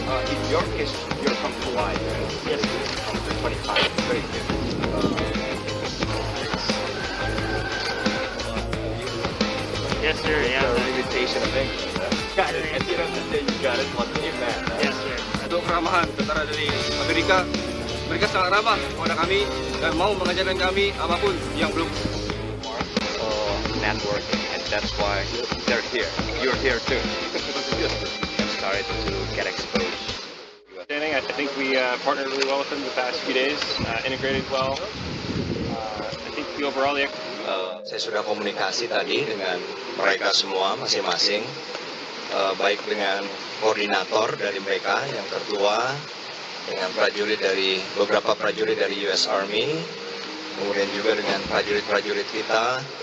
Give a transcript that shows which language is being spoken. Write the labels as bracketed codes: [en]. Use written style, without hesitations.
[en] In your case, you're from Hawaii, right? Yes, from 25. Very good. Yes, sir. Yeah. The limitation of English. Got it. At the end of the day, you got it. What do you man? Yes, sir. [id] Untuk keramahan tentara dari Amerika, mereka sangat ramah kepada kami dan mau mengajarkan kami apapun yang belum. [en] Networking, and that's why they're here. You're here too. And started to get exposed. You saying, I think we partnered really well with them the past few days, integrated well. I think the overall [id] saya sudah komunikasi tadi dengan mereka semua masing-masing, baik dengan koordinator dari mereka yang tertua, dengan beberapa prajurit dari US Army, kemudian juga dengan prajurit-prajurit kita.